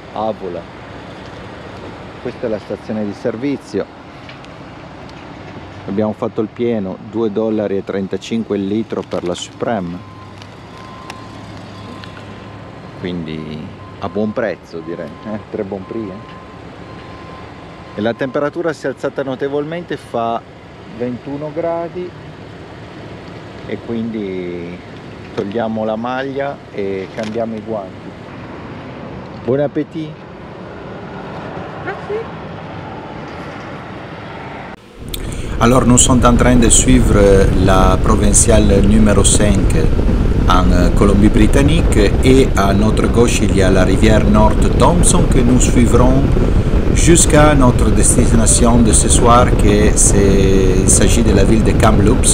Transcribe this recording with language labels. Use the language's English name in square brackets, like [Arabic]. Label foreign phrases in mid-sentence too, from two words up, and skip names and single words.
[Italian] Questa è la stazione di servizio. Abbiamo fatto il pieno, $2,35 il litro per la Supreme, quindi a buon prezzo direi, [French] très bon prix. [Italian] E la temperatura si è alzata notevolmente, fa 21 gradi e quindi togliamo la maglia et cambiamo i guanti. [French] Bon appétit! Merci! Alors nous sommes en train de suivre la provinciale numéro 5 en Colombie-Britannique et à notre gauche il y a la rivière North Thompson que nous suivrons jusqu'à notre destination de ce soir, il s'agit de la ville de Kamloops.